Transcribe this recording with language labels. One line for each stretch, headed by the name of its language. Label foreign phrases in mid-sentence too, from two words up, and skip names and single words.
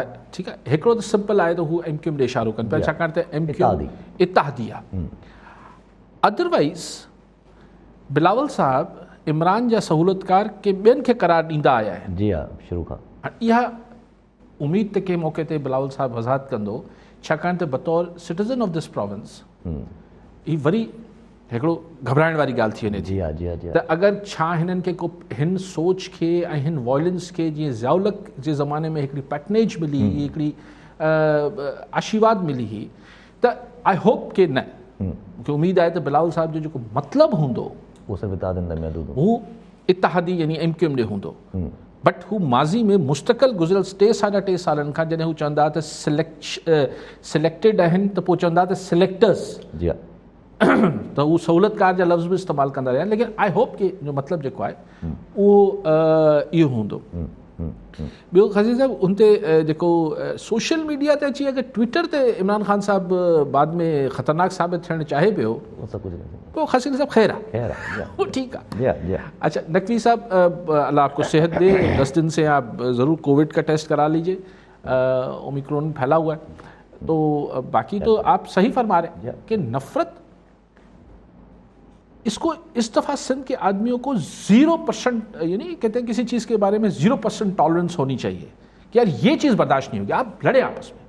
Sindhi: ठीकु आहे, हिकिड़ो त सिंपल आहे त हू MQM ॾे इशारो कनि पिया, छाकाणि त MQM इत्तेहादी आहे। अदरवाइज़ बिलावल साहब इमरान जा सहूलतकार के ॿियनि खे करार ॾींदा आया आहिनि। जी हा, शुरू खां। इहा उमेद त कंहिं मौक़े ते बिलावल साहब वज़ाहत कंदो, छाकाणि त बतौर
English: citizen of this province
Sindhi: ही वरी हिकिड़ो घबराइण वारी ॻाल्हि थी वञे। जी हा, जी हा, जी हा। त अगरि छा हिननि खे को हिन सोच खे ऐं हिन वॉयलेंस खे, जीअं ज़ियाउलक जे ज़माने में हिकिड़ी पैटनेज मिली, हिकिड़ी आशीर्वाद मिली हुई, त
English: I hope
Sindhi: के न, मूंखे उमेद आहे त बिलावल साहब जो जेको मतिलबु हूंदो
Urdu: وہ صرف اتحادنی میں محدود
Sindhi: हू इत्तेहादी यानी MQM ॾे हूंदो। बट हू माज़ी में मुस्तक़िल गुज़िरियल 3-3.5 सालनि खां जॾहिं हू चवंदा त सिलेक्टेड आहिनि, त पोइ चवंदा त सिलेक्टर्स। जी हा। त उहो सहूलतकार जा लफ़्ज़ बि इस्तेमालु कंदा रहिया, लेकिन
English: I hope
Sindhi: कि जो मतिलबु जेको आहे उहो इहो हूंदो ॿियो ख़ज़ी साहिबु उन ते जेको
English: social media
Sindhi: ते अची अगरि ट्विटर ते इमरान ख़ान साहिबु बाद में ख़तरनाक साबित थियणु चाहे पियो
Urdu: وہ سب کچھ
Sindhi: पोइ ख़ज़ी साहिबु ख़ैर आहे,
Urdu: خیر ہے, وہ ٹھیک ہے. या اچھا نقوی صاحب، اللہ آپ کو صحت دے۔ 10 دن سے آپ ضرور کووڈ کا ٹیسٹ کرا لیجیے، اومیکرون پھیلا ہوا ہے. تو باقی تو آپ صحیح فرما رہے ہیں کہ نفرت اس کو اس دفعہ سندھ کے آدمیوں کو 0%، یعنی کہتے ہیں کسی چیز کے بارے میں 0% ٹالرنس ہونی چاہیے کہ یار یہ چیز برداشت نہیں ہوگی، آپ لڑے آپس میں.